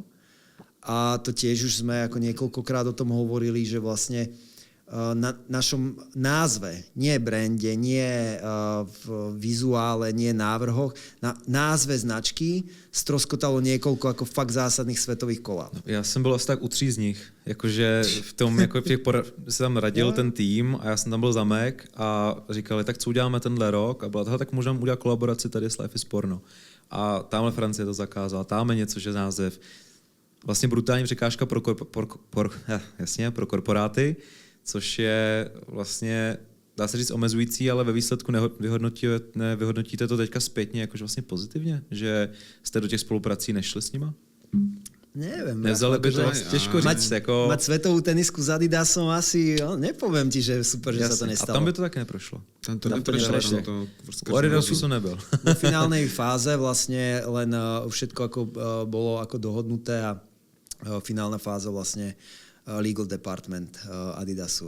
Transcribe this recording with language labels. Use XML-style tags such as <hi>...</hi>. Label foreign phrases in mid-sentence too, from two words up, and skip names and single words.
<sk>A to tiež už sme ako niekoľkokrát o tom hovorili, že vlastne na našom názve, nie brande, nie v vizuále, nie návrhoch, na názve značky stroskotalo niekoľko ako fakt zásadných svetových koláb.</sk> <cs>Já jsem byl asi tak u 3 z nich, jakože v tom, jako v těch se tam radil ten tým a já jsem tam byl zamek a říkali, tak co uděláme tenhle rok a byla tohle, tak můžeme udělat kolaboraci tady s Life is Porno. A tamhle Francie to zakázala, tamhle něco, že název. Vlastně brutální překážka pro korporáty, což je vlastně, dá se říct, omezující, ale ve výsledku nevyhodnotíte to teďka zpětně jakože vlastně pozitivně, že jste do těch spoluprací nešli s nima?</cs> <sk>Neviem.</sk> <cs>Nevzali by to těžko říct.</cs> <sk>Mať svetovú tenisku s Adidasom asi, nepoviem ti, že super, že sa to nestalo.</sk> <cs>A tam by to také neprošlo.</cs> <sk>Tam to neprešlo.</sk> <cs>U Adidasu to nebyl.</cs> <sk>Vo finálnej fáze vlastne len všetko ako bolo ako dohodnuté a finálna fáza vlastne</sk> <en>legal department</en> <sk>Adidasu.</sk>